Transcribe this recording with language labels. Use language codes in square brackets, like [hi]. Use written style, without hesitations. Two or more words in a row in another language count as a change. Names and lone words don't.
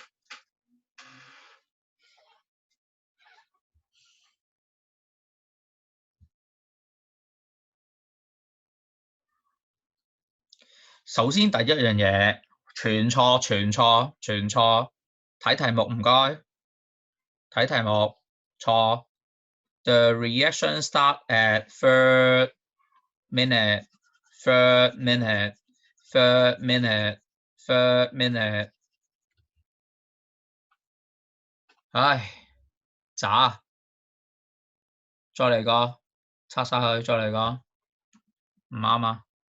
[yue] 首先第一樣嘢，全錯，睇題目唔該，睇題目錯。 [en] The reaction start at third minute。 [yue] 唉，渣，再嚟個，拆晒佢，再嚟個，唔啱啊！